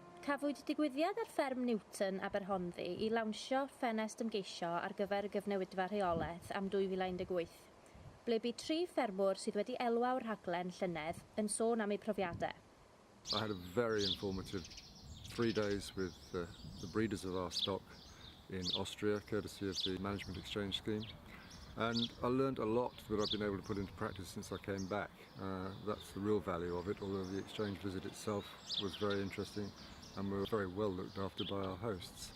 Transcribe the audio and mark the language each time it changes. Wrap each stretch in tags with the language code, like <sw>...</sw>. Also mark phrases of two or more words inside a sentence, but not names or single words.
<cy>Cafwyd digwyddiad ar fferm Newton Aberhonddu I lawnsio ffenest ymgeisio ar gyfer Cyfnewidfa Rheolaeth am 2018, ble bu 3 ffermwr sydd wedi elwa o'r rhaglen llynedd yn sôn am eu profiadau.</cy> <en>I had a very informative 3 days with the breeders of our stock in Austria, courtesy of the Management Exchange Scheme. And I learned a lot that I've been able to put into practice since I came back. That's the real value of it, although the exchange visit itself was very interesting and we were very well looked after by our hosts.</en>